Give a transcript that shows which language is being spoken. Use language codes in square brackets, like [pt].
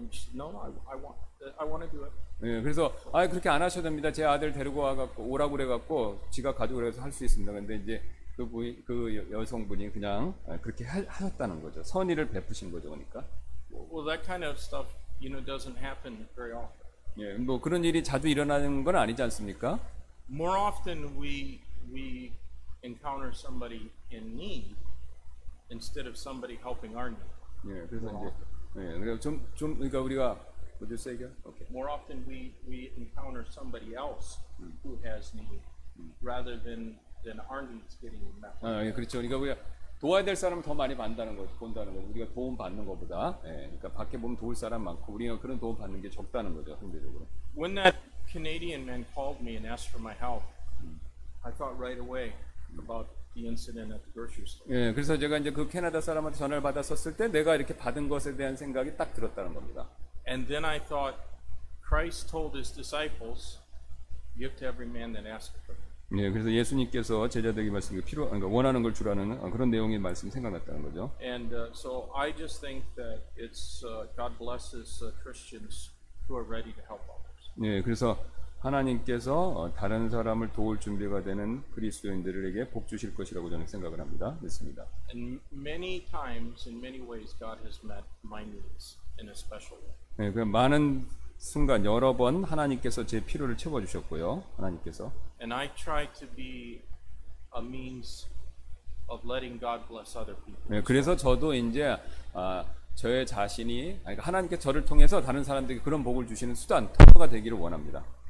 [en] And she said, "No, I want to do it." [ko] 네, 그래서 그렇게 안 하셔도 됩니다. 제 아들 데리고 와갖고 오라고 그래갖고 지가 가지고 그래서 할 수 있습니다. 근데 이제 그 여성분이 그냥 그렇게 하셨다는 거죠. 선의를 베푸신 거죠, 그러니까. [en] Well, that kind of stuff, doesn't happen very often. [ko] 예, 뭐 그런 일이 자주 일어나는 건 아니지 않습니까? [en] More often we encounter somebody in need, instead of somebody helping our need. [ko] 예, 그래서 이제 그러니까 좀 그러니까 우리가 [en] would you say again? Okay. More often we encounter somebody else who has need rather than our needs getting met. [ko] 예, 그렇죠. 그러니까 우리가 도와야 될 사람을 더 많이 본다는 거죠. 우리가 도움 받는 것보다. 예, 그러니까 밖에 보면 도울 사람 많고 우리가 그런 도움 받는 게 적다는 거죠, 상대적으로. [en] When that Canadian man called me and asked for my help, I thought right away about the incident at the grocery store. [ko] 예, 그래서 제가 이제 그 캐나다 사람한테 전화를 받았었을 때 내가 이렇게 받은 것에 대한 생각이 딱 들었다는 겁니다. [en] And then I thought, Christ told his disciples, give to every man that asketh for it. [ko] 예, 그래서 예수님께서 제자들에게 말씀이 그러니까 원하는 걸 주라는 그런 내용의 말씀이 생각났다는 거죠. [en] And so I just think that it's God blesses Christians who are ready to help others. [ko] 예, 그래서 하나님께서 다른 사람을 도울 준비가 되는 그리스도인들에게 복 주실 것이라고 저는 생각을 합니다. 믿습니다. [en] And many times, in many ways, God has met my needs in a special way. [ko] 예, 그 많은 순간 여러 번 하나님께서 제 필요를 채워 주셨고요. 하나님께서. [en] And I try to be a means of letting God bless other people. [ko] 예, 그래서 저도 이제 저의 자신이 그러니까 하나님께 저를 통해서 다른 사람들에게 그런 복을 주시는 수단, 터가 되기를 원합니다.